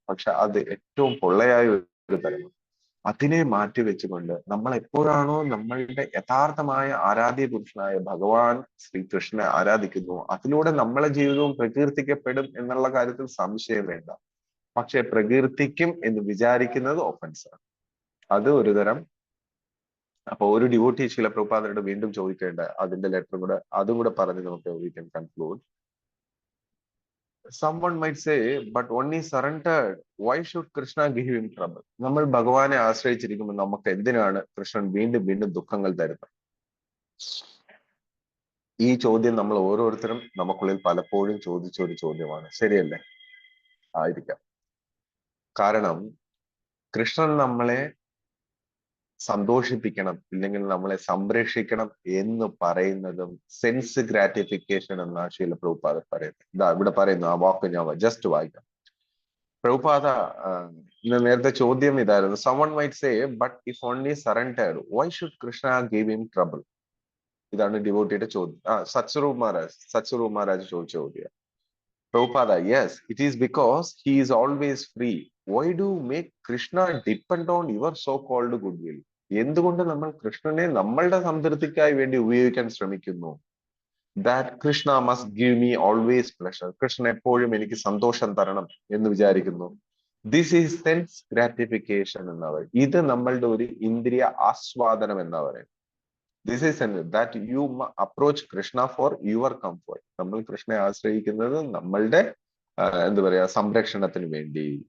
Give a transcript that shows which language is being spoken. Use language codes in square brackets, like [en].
[ml] പക്ഷെ അത് ഏറ്റവും പൊള്ളയായ ഒരു തരമാണ്. അതിനെ മാറ്റി വെച്ചുകൊണ്ട് നമ്മൾ എപ്പോഴാണോ നമ്മളുടെ യഥാർത്ഥമായ ആരാധ്യ പുരുഷനായ ഭഗവാൻ ശ്രീകൃഷ്ണനെ ആരാധിക്കുന്നു, അതിലൂടെ നമ്മളെ ജീവിതവും പ്രകീർത്തിക്കപ്പെടും എന്നുള്ള കാര്യത്തിൽ സംശയം വേണ്ട. പക്ഷെ പ്രകീർത്തിക്കും എന്ന് വിചാരിക്കുന്നത് ഒഫൻസാണ്. അത് ഒരു തരം. അപ്പൊ ഒരു ഡിവോട്ടി ശീല പ്രഭുപാദരോട് വീണ്ടും ചോദിക്കേണ്ട അതിന്റെ ലെറ്റർ കൂടെ അതും കൂടെ പറഞ്ഞ് നമുക്ക് [en] We can conclude. Someone might say, but when he surrendered, why should Krishna give him trouble? [ml] നമ്മൾ ഭഗവാനെ ആശ്രയിച്ചിരിക്കുമ്പോൾ നമുക്ക് എന്തിനാണ് കൃഷ്ണൻ വീണ്ടും വീണ്ടും ദുഃഖങ്ങൾ തരുന്നത്? ഈ ചോദ്യം നമ്മൾ ഓരോരുത്തരും നമുക്കുള്ളിൽ പലപ്പോഴും ചോദിച്ച ഒരു ചോദ്യമാണ്. ശരിയല്ലേ? ആയിരിക്കാം. കാരണം കൃഷ്ണൻ നമ്മളെ സന്തോഷിപ്പിക്കണം, ഇല്ലെങ്കിൽ നമ്മളെ സംരക്ഷിക്കണം എന്ന് പറയുന്നതും സെൻസ് ഗ്രാറ്റിഫിക്കേഷൻ എന്ന ശീല പ്രഭുപാദ പറയുന്നത്. ഇതാ ഇവിടെ പറയുന്നു, ആ വാക്ക് ഞാൻ ജസ്റ്റ് വായിക്കാം. പ്രഭുപാദ നേരത്തെ ചോദ്യം ഇതായിരുന്നു. [en] someone might say, but if only surrendered, why should Krishna give him trouble? [ml] ഇതാണ് ഡിവോട്ടിയുടെ ചോദ്യം. സത്സ്വരൂപ് മഹാരാജ് ചോദിച്ച ചോദ്യം. Prabhupada, [en] yes, it is because he is always free. Why do you make Krishna depend on your so-called goodwill? [ml] എന്തുകൊണ്ട് നമ്മൾ കൃഷ്ണനെ നമ്മളുടെ സംതൃപ്തിക്കായി വേണ്ടി ഉപയോഗിക്കാൻ ശ്രമിക്കുന്നു? [en] That Krishna must give me always pleasure. [ml] Krishnan എപ്പോഴും എനിക്ക് സന്തോഷം തരണം എന്ന് വിചാരിക്കുന്നു. [en] this is sense gratification [ml] എന്ന് പറയും. ഇത് നമ്മളുടെ ഒരു ഇന്ദ്രിയ ആസ്വാദനം എന്ന് പറയുന്നത്. [en] This is that you approach Krishna for your comfort. [ml] നമ്മൾ കൃഷ്ണനെ ആശ്രയിക്കുന്നത് നമ്മളുടെ എന്താ പറയാ സംരക്ഷണത്തിന് വേണ്ടി.